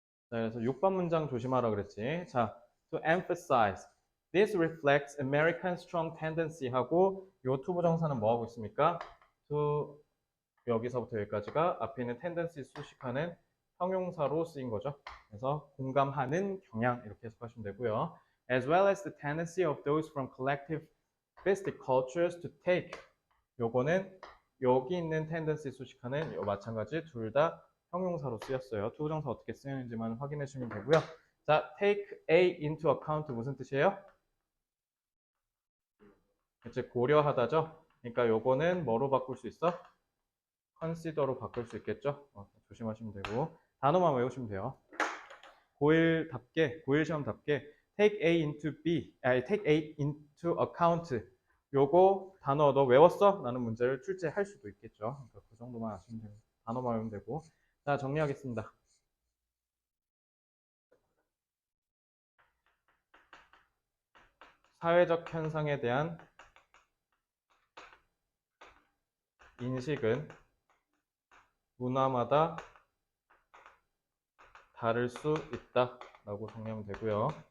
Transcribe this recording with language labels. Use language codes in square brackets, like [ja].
[ko] 자, 그래서 6번 문장 조심하라 그랬지. 자, [en] to emphasize. This reflects American strong tendency [ko] 하고 요 to 부정사는 뭐 하고 있습니까? to 여기서부터 여기까지가 앞에 있는 tendency 수식하는 형용사로 쓰인 거죠. 그래서 공감하는 경향 이렇게 해석하시면 되고요. [en] As well as the tendency of those from collectivistic cultures to take. [ko] 요거는 여기 있는 tendency 수식하는 요 마찬가지 둘 다 형용사로 쓰였어요. 투부정사 어떻게 쓰이는지만 확인해 주시면 되고요. 자, take A into account 무슨 뜻이에요? 이제 고려하다죠. 그러니까 요거는 뭐로 바꿀 수 있어? consider로 바꿀 수 있겠죠. 조심하시면 되고 단어만 외우시면 돼요. 고1 시험답게 take A into B, 아니 take A into account 요거 단어 너 외웠어? 라는 문제를 출제할 수도 있겠죠. 그러니까 그 정도만 아시면 돼요. 단어만 외우면 되고. 자, 정리하겠습니다. 사회적 현상에 대한 인식은 문화마다 다를 수 있다 라고 정리하면 되고요.